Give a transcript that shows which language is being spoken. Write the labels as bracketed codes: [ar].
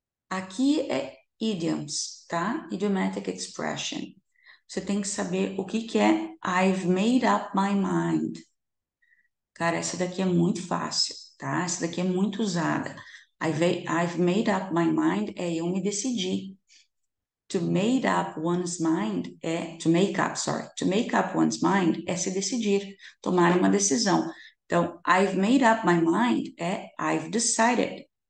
[pt] Aqui é idioms, tá? Idiomatic expression. Você tem que saber o que é [en] I've made up my mind. [pt] Cara, essa daqui é muito fácil, tá? Essa daqui é muito usada. [en] I've made up my mind [pt] é eu me decidi. [en] To make up one's mind é to make up, sorry. To make up one's mind [pt] é se decidir, tomar uma decisão. [en] Então, I've made up my mind é I've decided.